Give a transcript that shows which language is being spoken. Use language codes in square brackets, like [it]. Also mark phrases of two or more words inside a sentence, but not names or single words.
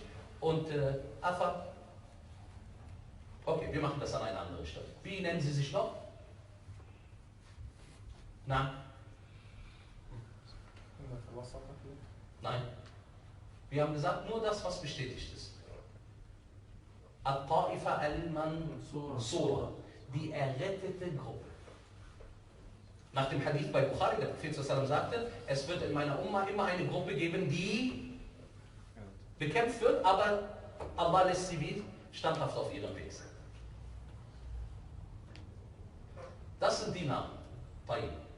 [de] Und Afa. Okay, wir machen das an einer anderen Stelle. Wie nennen Sie sich noch? Nein. Nein. Wir haben gesagt, nur das, was bestätigt ist. [ar] الطائفة المنصورة, [de] die errettete Gruppe. Nach dem Hadith bei Bukhari, der Prophet sagte, es wird in meiner Umma immer eine Gruppe geben, die bekämpft wird, aber Allah lässt sie wie standhaft auf ihrem Weg sein. Das sind die Namen. Teil.